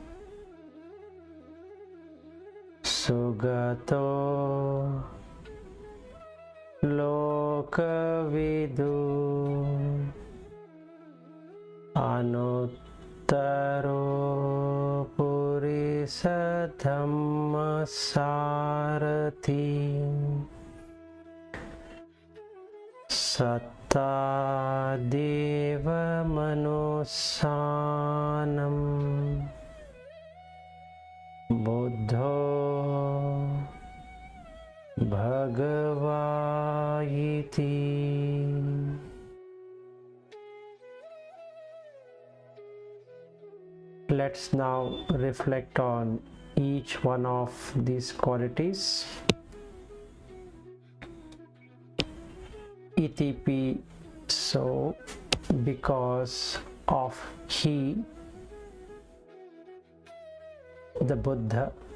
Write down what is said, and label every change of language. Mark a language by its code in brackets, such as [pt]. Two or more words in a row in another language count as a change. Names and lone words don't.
[pi] sugato lokavidu anuttaro purisa dhamma sarathi satta deva manussanam buddho bhagava iti. [en] Let's now reflect on each one of these qualities. [pi] Iti so [en] because of he, the Buddha.